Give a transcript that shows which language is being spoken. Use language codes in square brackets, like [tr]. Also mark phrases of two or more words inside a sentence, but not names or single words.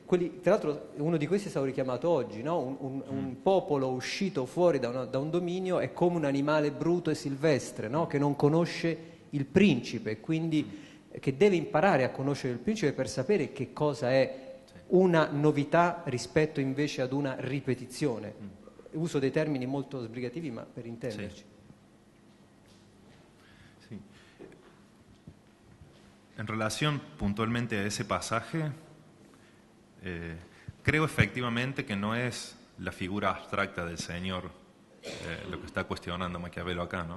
[it] Tra l'altro uno di questi è stato richiamato oggi, no? Un popolo uscito fuori da un dominio è come un animale bruto e silvestre, no? Che non conosce il principe, quindi che deve imparare a conoscere il principe per sapere che cosa è una novità rispetto invece ad una ripetizione. Uso dei termini molto sbrigativi, ma per intenderci. [es] Sí. En relación puntualmente a ese pasaje, creo efectivamente que no es la figura abstracta del Señor lo que está cuestionando Maquiavelo acá, ¿no?